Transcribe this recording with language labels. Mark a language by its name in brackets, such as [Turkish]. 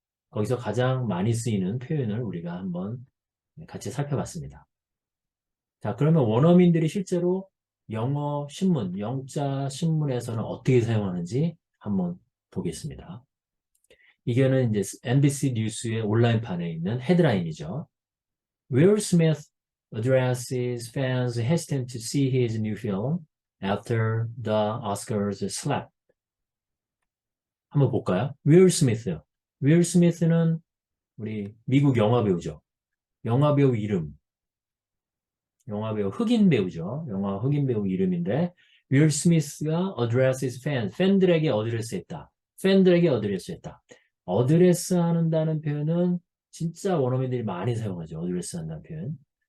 [Korean] 거기서 가장 많이 쓰이는 표현을 우리가 한번 같이 살펴봤습니다. 자, 그러면 원어민들이 실제로 영어 신문, 영자 신문에서는 어떻게 사용하는지 한번 보겠습니다. 이거는 이제 MBC 뉴스의 온라인판에 있는 헤드라인이죠. [English] Will Smith addresses fans hesitant to see his new film after the Oscars slap. [Korean] 한번 볼까요? Will Smith. Will Smith는 우리 미국 영화 배우죠. 영화 배우 이름. 영화 배우 흑인 배우죠. 영화 흑인 배우 이름인데 윌 스미스가 [English] addresses fans, [Korean] 팬들에게 어드레스했다. 팬들에게 어드레스했다. 어드레스 한다는 표현은 진짜 원어민들이 많이 사용하죠. 어드레스 한다는 표현.